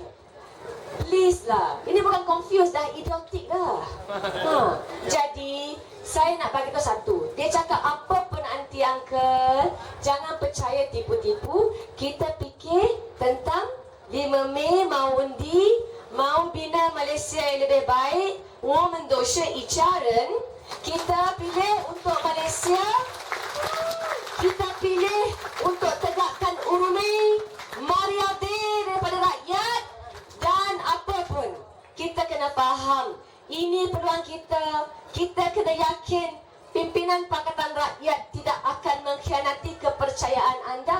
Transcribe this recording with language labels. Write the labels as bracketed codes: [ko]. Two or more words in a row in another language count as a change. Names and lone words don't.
[ms] Please lah, ini bukan confused dah, idiotik dah. Jadi saya nak bagi tahu satu. Dia cakap apa pun [en] aunty uncle, [ms] jangan percaya tipu-tipu. Kita fikir tentang 5 Mei mau undi, mau bina Malaysia yang lebih baik, [zh] 我们都是一家人. [ms] Kita pilih untuk Malaysia. Kita pilih untuk tegakkan urumi, mariade daripada rakyat. Dan apapun, kita kena faham, ini peluang kita. Kita kena yakin pimpinan Pakatan Rakyat tidak akan mengkhianati kepercayaan anda.